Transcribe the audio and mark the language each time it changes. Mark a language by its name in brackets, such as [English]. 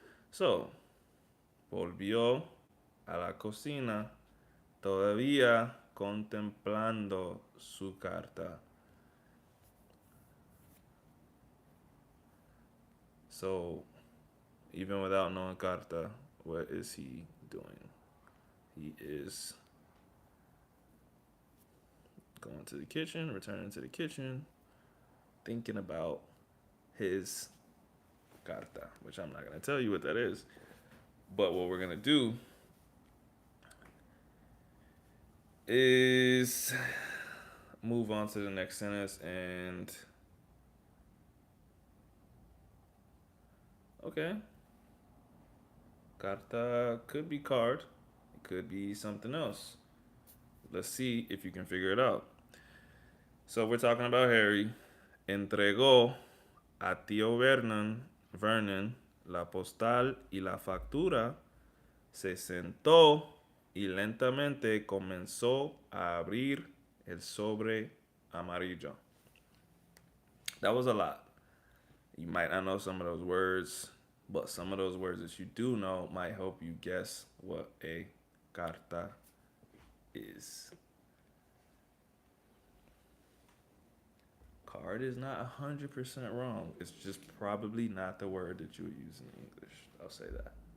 [Spanish] So, volvió a la cocina todavía contemplando su carta. [English] So, even without knowing carta, what is he doing? He is going to the kitchen, returning to the kitchen, thinking about his carta, which I'm not going to tell you what that is. But what we're going to do is move on to the next sentence and. Okay. Carta could be card, it could be something else. Let's see if you can figure it out. So we're talking about Harry. [Spanish] Entregó a tío Vernon la postal y la factura. Se sentó y lentamente comenzó a abrir el sobre amarillo. [English] That was a lot. You might not know some of those words, but some of those words that you do know might help you guess what a carta is. Card is not 100% wrong. It's just probably not the word that you would use in English. I'll say that.